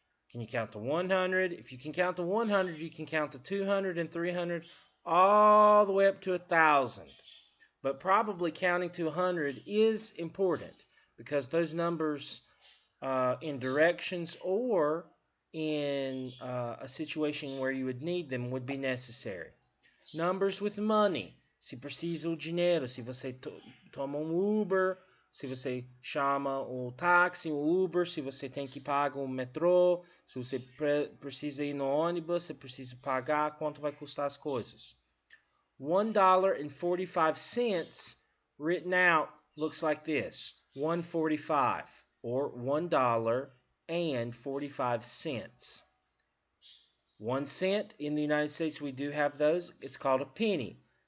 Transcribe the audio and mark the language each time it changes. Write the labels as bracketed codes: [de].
[en] Can you count to 100? If you can count to 100, you can count to 200 and 300, all the way up to 1,000. But probably counting to 100 is important because those numbers in directions or in a situation where you would need them would be necessary. Numbers with money. [pt] Se precisa o dinheiro, se você toma Uber, se você chama o táxi, o Uber, se você tem que pagar o metrô, se você precisa ir no ônibus, você precisa pagar, quanto vai custar as coisas. [en] $1.45 written out looks like this. 1.45 or $1.45. 1 cent in the United States, we do have those. It's called a penny.